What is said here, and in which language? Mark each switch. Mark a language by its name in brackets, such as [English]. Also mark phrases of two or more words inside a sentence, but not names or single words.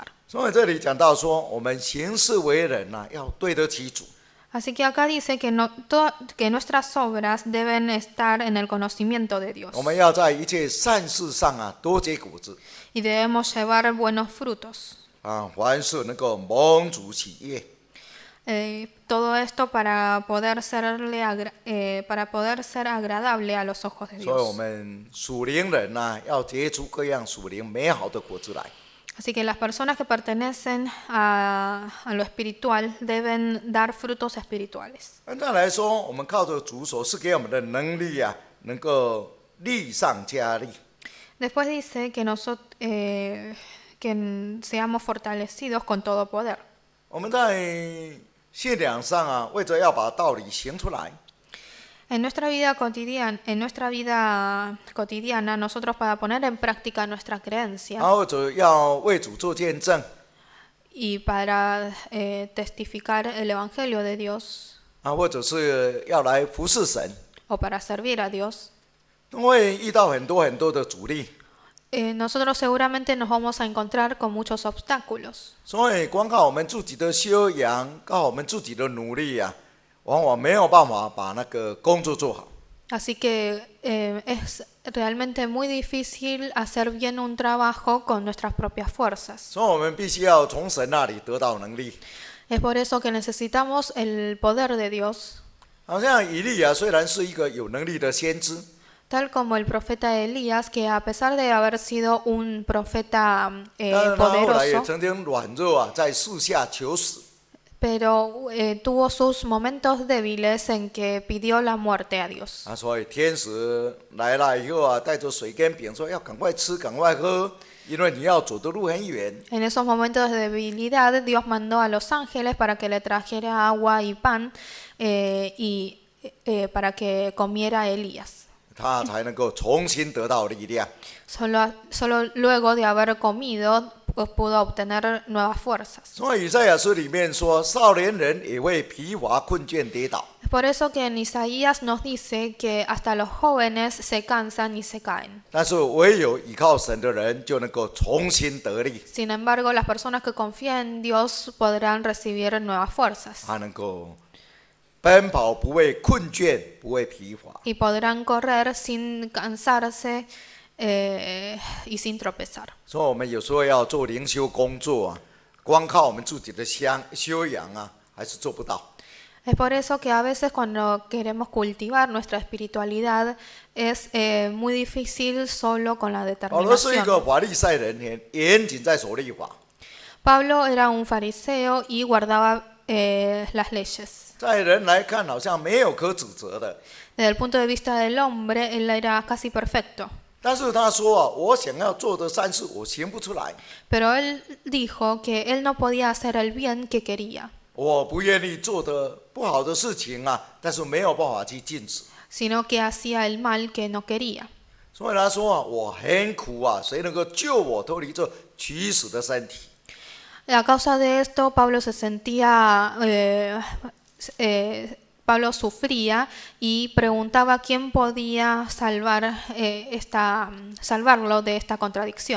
[Chinese] 所以这里讲到说，我们行事为人啊，要对得起主。 [Spanish] Así que acá dice que, que nuestras obras deben estar en el conocimiento de Dios [Chinese] 我们要在一切善事上啊多结果子 [Spanish] y debemos llevar buenos frutos. [Chinese] 啊，凡事能够蒙主喜悦。 [Spanish] Todo esto para poder ser agradable a los ojos de [Chinese] 所以我 [Spanish] Dios. [Chinese] 们属灵人呐、要结出各样属灵美好的果子来。 [Spanish] Así que las personas que pertenecen a lo espiritual deben dar frutos espirituales. [Chinese] 按照来说，我们靠着主所赐给我们的能力啊，能够力上加力。 [Spanish] Después dice que que seamos fortalecidos con todo poder. [Chinese] 我们在信仰上啊，为着要把道理行出来， [Spanish] En nuestra vida cotidiana, nosotros para poner en práctica nuestra creencia [Chinese] 或者要为主做见证 [Spanish] y para testificar el Evangelio de Dios [Chinese] 啊，或者是要来服侍神， [Spanish] o para servir a Dios, [Chinese] 都会遇到很多的阻力。 [Spanish] nosotros seguramente nos vamos a encontrar con muchos obstáculos. [Chinese] 所以光靠我们自己的修养，靠我们自己的努力啊，往往没有办法把那个工作做好。 [Spanish] Así que es realmente muy difícil hacer bien un trabajo con nuestras propias fuerzas. [Chinese] 所以我们必须要从神那里得到能力。 [Spanish] Es por eso que necesitamos el poder de Dios. [Chinese] 好像以利亚虽然是一个有能力的先知， [Spanish] Tal como el profeta Elías, que a pesar de haber sido un profeta [Chinese] 但是他后来也 [Spanish] poderoso, [Chinese] 曾经软弱啊，在树下求死。 [Spanish] pero tuvo sus momentos débiles en que pidió la muerte a Dios. [Chinese] 啊，所以天使来了以后啊，带着水跟饼说要赶快吃，赶快喝，因为你要走的路很远。 [Spanish] En esos momentos de debilidad, Dios mandó a los ángeles para que le trajera agua y pan para que comiera Elías. [Chinese] 他才能够重新得到力量。 [Spanish] Solo luego de haber comido pudo obtener nuevas fuerzas. [Chinese] 所以以赛亚书里面说，少年人也会疲乏困倦跌倒。 [Spanish] Es por eso que en Isaías nos dice que hasta los jóvenes se cansan y se caen. [Chinese] 但是唯有依靠神的人，就能够重新得力， [Spanish] Sin embargo, las personas que confían en Dios podrán recibir nuevas fuerzas [Chinese] 他能够奔跑不会困倦，不会疲乏。 [Spanish] y podrán correr sin cansarse y sin tropezar. [Chinese] 所以我们有时候要做灵修工作啊，光靠我们自己的修养啊，还是做不到。 [Spanish] Es por eso que a veces cuando queremos cultivar nuestra espiritualidad es muy difícil solo con la [Chinese] 保罗是一 [Spanish] determinación. [Chinese] 个法利赛人，很严谨在守律法。 [Spanish] Pablo era un fariseo y guardaba las leyes. [Chinese] 在人来看，好像没有可指责的。 [Spanish] Desde el punto de vista del hombre, él era casi perfecto. [Chinese] 但是他说啊，我想要做的善事，我行不出来。 [Spanish] Pero él dijo que él no podía hacer el bien que quería, [Chinese] 我不愿意做的不好的事情啊，但是没有办法去禁止。 [Spanish] sino que hacía el mal que no quería. [Chinese] 所以他说啊，我很苦啊，谁能够救我脱离这取死的身体？ [Spanish] A causa de esto, Pablo se sentía, Pablo sufría y preguntaba quién podía salvarlo de esta contradicción.